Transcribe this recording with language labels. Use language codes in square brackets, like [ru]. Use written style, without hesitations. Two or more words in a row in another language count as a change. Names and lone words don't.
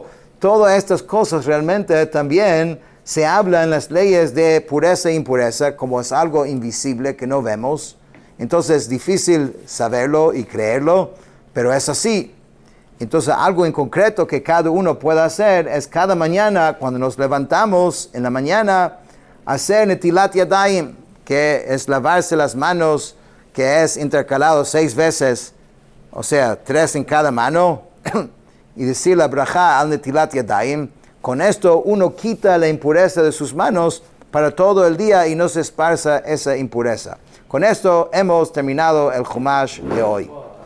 [es] Todas estas cosas realmente también se habla en las leyes de pureza e impureza, como es algo invisible que no vemos. Entonces es difícil saberlo y creerlo, pero es así. Entonces algo en concreto que cada uno pueda hacer es cada mañana, cuando nos levantamos en la mañana, hacer [he] נטילת ידים, [es] que es lavarse las manos, que es intercalado 6 veces, o sea, 3 en cada mano, y decir la brajá [he] על נטילת ידים. [es] Con esto uno quita la impureza de sus manos para todo el día y no se esparza esa impureza. Con esto hemos terminado el Chumash de hoy.